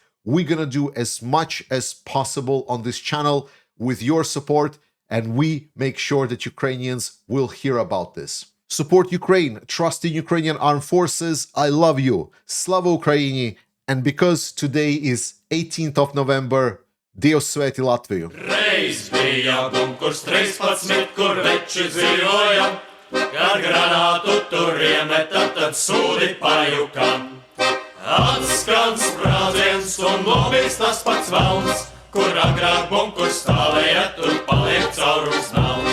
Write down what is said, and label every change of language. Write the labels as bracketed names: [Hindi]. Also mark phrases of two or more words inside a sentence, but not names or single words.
[English] We're going to do as much as possible on this channel with your support, and we make sure that Ukrainians will hear about this. Support Ukraine, trust in Ukrainian Armed Forces. I love you. [Ukrainian] Слава Україні. [English] And because today is 18th of November, [Latvian] Dievs svētī Latviju. Reiz bija bunkurs 13, kur veči dzīvoja, kad granātu tur iemeta, tad sūdi pajukam. Atskan sprādziens un nobīgs tas pats velns, kur agrāk bunkurs stāvēja, tur paliek caurums nāk.